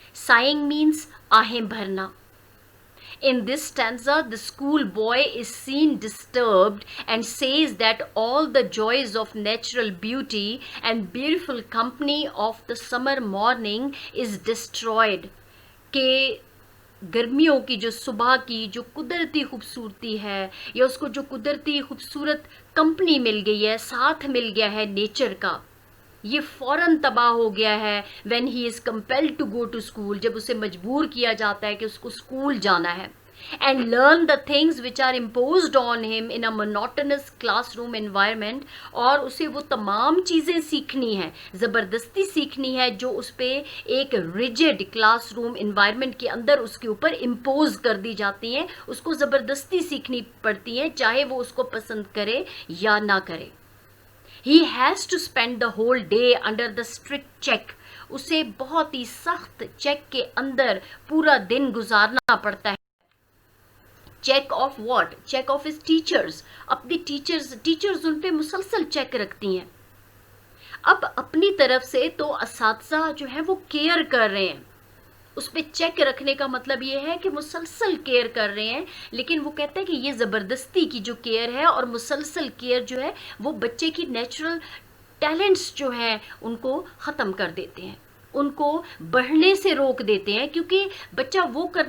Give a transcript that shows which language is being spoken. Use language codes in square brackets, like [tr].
[en] Sighing means [ur] aahein bharna. [en] In this stanza, the school boy is seen disturbed and says that all the joys of natural beauty and beautiful company of the summer morning is destroyed. [ur] کہ گرمیوں کی جو صبح کی جو قدرتی خوبصورتی ہے یا اس کو جو قدرتی خوبصورت کمپنی مل گئی ہے, ساتھ مل گیا ہے نیچر کا, یہ فوراً تباہ ہو گیا ہے. [en] when he is compelled to go to school, [ur] جب اسے مجبور کیا جاتا ہے کہ اس کو اسکول جانا ہے. [en] and learn the things which are imposed on him in a monotonous classroom environment. [ur] اور اسے وہ تمام چیزیں سیکھنی ہیں, زبردستی سیکھنی ہے جو اس پہ ایک rigid کلاس روم انوائرمنٹ کے اندر اس کے اوپر امپوز کر دی جاتی ہیں. اس کو زبردستی سیکھنی پڑتی ہیں چاہے وہ اس کو پسند کرے یا نہ کرے. [en] He has to spend the whole day under the strict check. [ur] اسے بہت ہی سخت چیک کے اندر پورا دن گزارنا پڑتا ہے. [en] Check of what? Check of his teachers. [ur] اپنی ٹیچرز ان پہ مسلسل چیک رکھتی ہیں. اب اپنی طرف سے تو اساتذہ جو ہے وہ کیئر کر رہے ہیں, اس پہ چیک رکھنے کا مطلب یہ ہے کہ مسلسل کیئر کر رہے ہیں, لیکن وہ کہتے ہیں کہ یہ زبردستی کی جو کیئر ہے اور مسلسل کیئر جو ہے وہ بچے کی نیچرل ٹیلنٹس جو ہیں ان کو ختم کر دیتے ہیں, ان کو بڑھنے سے روک دیتے ہیں, کیونکہ بچہ وہ